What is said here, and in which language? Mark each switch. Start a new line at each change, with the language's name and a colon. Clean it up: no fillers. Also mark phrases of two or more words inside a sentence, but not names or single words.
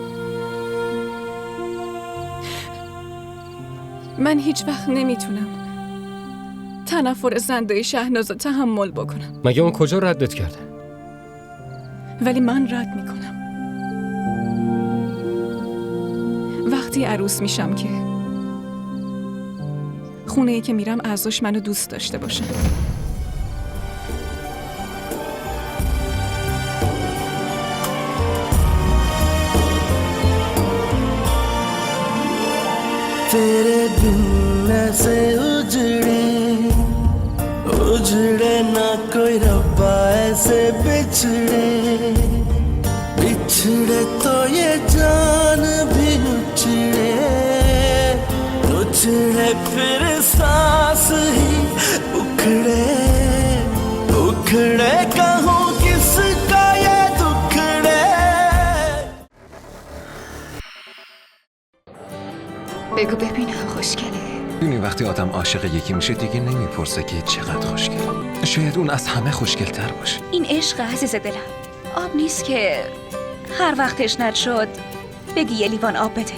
Persian: من هیچ وقت نمیتونم تنفر زندای شهناز رو تحمل بکنم. مگه اون کجا ردت کرده؟ ولی من رد میکنم. وقتی عروس میشم که خونه‌ای که میرم اعضاش منو دوست داشته باشن.
Hindi: तेरे बिन ऐसे उजड़े ना कोई रब्बा ऐसे बिछड़े तो ये जान भी उछड़े फिर सांस ही उखड़े कहूँ किसका ये दुखड़े.
Persian: بگو ببینم خوشگله. دونی وقتی آدم عاشق یکی میشه دیگه نمیپرسه که چقدر خوشگل. شاید اون از همه خوشگل‌تر باشه. این عشق عزیز دلم آب نیست که هر وقت تشنت شد بگی یه لیوان آب بده.